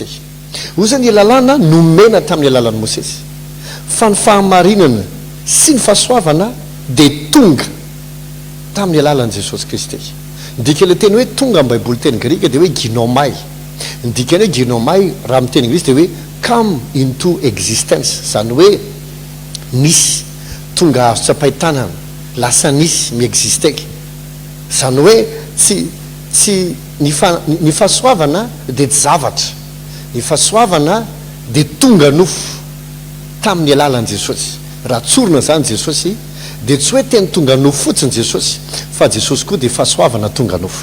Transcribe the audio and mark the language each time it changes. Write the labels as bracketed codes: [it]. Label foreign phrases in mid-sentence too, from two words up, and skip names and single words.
[mg] Ozy ny lalàna nomena tamin'ny alalan'ny Mosesy fa ny fahamarinana sy ny fahasoavana dia tonga tamin'ny alalan'i Jesosy Kristy. Ndika le teny hoe tonga amin'ny Baiboly teny grika dia hoe ginomai. Ndikany hoe ginomai raha amin'ny teny Anglisy dia hoe [en] come into existence, [mg] zany hoe nisy, tonga azo tsapaitanana, lasa nisy miexisteka. Zany hoe tsy ny fahasoavana dia tsy zavatra, ny fahasoavana dia tonga nofo. tamin'ny alalan'i Jesosy. Raha tsorona zany Jesosy dia tsy hoe teny tonga nofo fotsiny Jesosy, fa Jesosy koa dia fahasoavana tonga nofo.